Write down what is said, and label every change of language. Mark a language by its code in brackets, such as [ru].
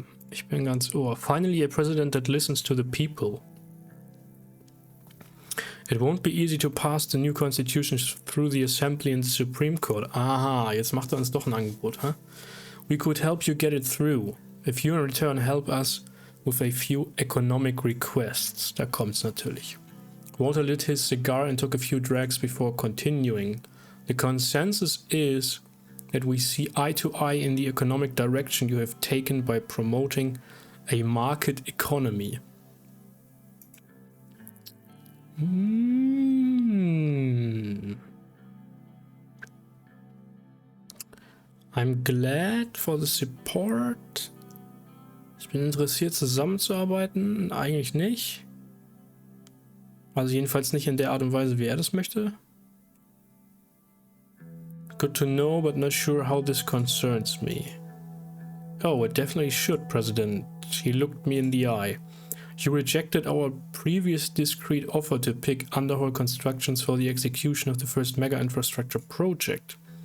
[de] Ich bin ganz ohr. [en] Finally, a president that listens to the people. It won't be easy to pass the new constitution through the assembly and the Supreme Court. [de] Aha, jetzt macht er uns doch ein Angebot, huh? [en] We could help you get it through. If you in return help us with a few economic requests. [de] Da kommt's natürlich. [en] Walter lit his cigar and took a few drags before continuing. The consensus is that we see eye to eye in the economic direction you have taken by promoting a market economy. I'm glad for the support. [de] Ich bin interessiert, zusammenzuarbeiten. Eigentlich nicht. Also jedenfalls nicht in der Art und Weise, wie er das möchte. [en] Good to know, but not sure how this concerns me. Oh, it definitely should, President. He looked me in the eye. You rejected our previous discreet offer to pick underhaul constructions for the execution of the first mega infrastructure project.